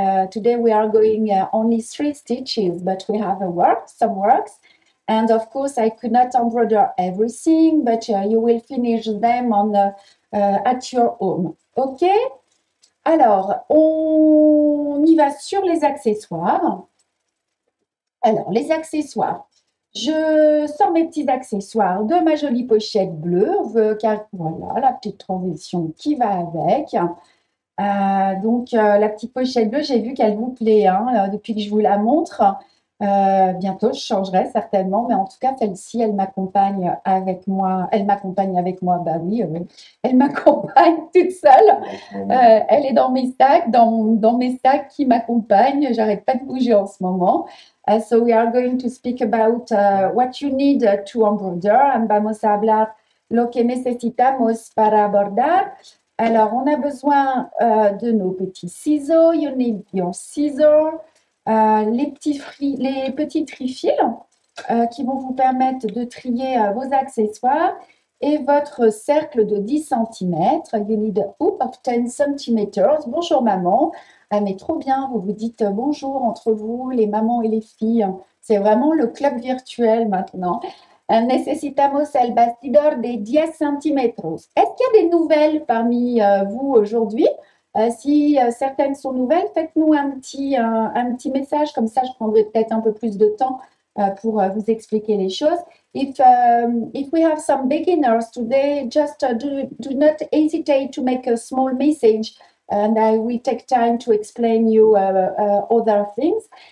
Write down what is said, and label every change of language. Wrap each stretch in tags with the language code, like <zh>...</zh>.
<en>Today we are going only 3 stitches, but we have some works. And of course, I could not embroider everything, but you will finish them at your home. OK?</en> <fr>Alors, on y va sur les accessoires. Alors, les accessoires. Je sors mes petits accessoires de ma jolie pochette bleue, car voilà, la petite transition qui va avec. Donc, la petite pochette bleue, j'ai vu qu'elle vous plaît hein, depuis que je vous la montre. Bientôt, je changerai certainement, mais en tout cas, celle-ci, elle m'accompagne avec moi. Elle m'accompagne avec moi, bah oui, elle m'accompagne toute seule. Elle est dans mes sacs, dans mes sacs qui m'accompagnent. J'arrête pas de bouger en ce moment.</fr> <en>So we are going to speak about what you need to embroider.</en> <es>Vamos a hablar lo que necesitamos para bordar.</es> <fr>Alors, on a besoin de nos petits ciseaux.</fr> <en>You need your scissors.</en> <fr>Les petits tri-fils qui vont vous permettre de trier vos accessoires et votre cercle de 10 cm.</fr> <en>You need a hoop of 10 cm.</en> <fr>Bonjour maman. Ah mais trop bien, vous vous dites bonjour entre vous, les mamans et les filles. C'est vraiment le club virtuel maintenant.</fr> <es>Necesitamos el bastidor de 10 cm.</es> <fr>Est-ce qu'il y a des nouvelles parmi vous aujourd'hui? Si certaines sont nouvelles, faites-nous un petit message, comme ça je prendrai peut-être un peu plus de temps pour vous expliquer les choses.</fr> <en>If we have some beginners today, just do not hesitate to make a small message, and I will take time to explain you other things.</en>